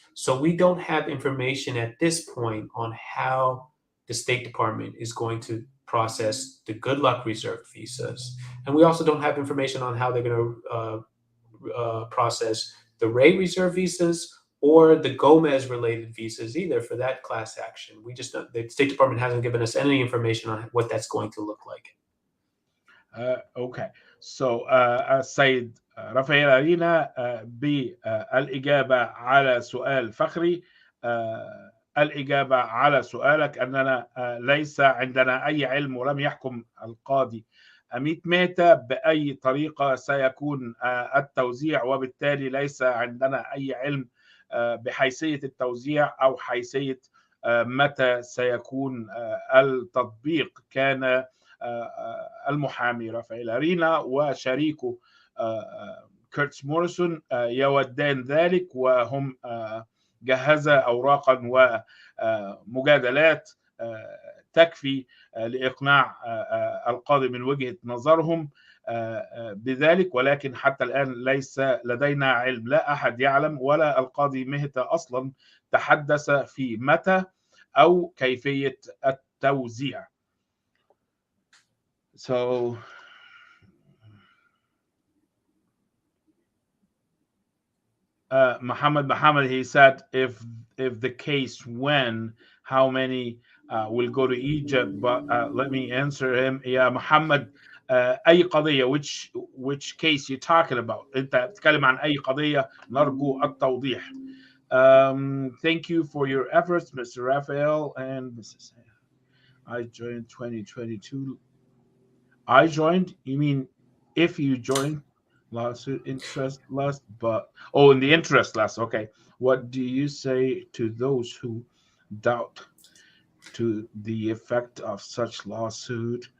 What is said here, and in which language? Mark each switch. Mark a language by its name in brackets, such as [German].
[English] So we don't have information at this point on how the State Department is going to process the good luck reserved visas. And we also don't have information on how they're going to process the Ray reserved visas or the Gomez related visas either for that class action. We just don't, the State Department hasn't given us any information on what that's going to look like. Okay. [Arabic] So السيد رافائيل أرينا بالإجابة على سؤال فخري. الإجابة على سؤالك أننا ليس عندنا أي علم، ولم يحكم القاضي أميت مهتا بأي طريقة سيكون التوزيع، وبالتالي ليس عندنا أي علم بحيثية التوزيع أو حيثية متى سيكون التطبيق. كان المحامي رافائيل أرينا وشريكه كيرتس موريسون يودان ذلك، وهم جهزا أوراقا ومجادلات تكفي لإقناع القاضي من وجهة نظرهم بذلك، ولكن حتى الآن ليس لدينا علم، لا أحد يعلم ولا القاضي مهتا أصلا تحدث في متى أو كيفية التوزيع. [English] So Muhammad, he said, if the case when, how many will go to Egypt? But let me answer him. Yeah, Muhammad, [Arabic] أي قضية, [English] which case you talking about? [Arabic] أنت بتتكلم عن أي قضية؟ نرجو التوضيح. [English] Thank you for your efforts, Mr. Raphael and Mrs. I joined 2022. I joined? You mean if you joined? Lawsuit interest last, but in the interest last. Okay. What do you say to those who doubt to the effect of such lawsuit?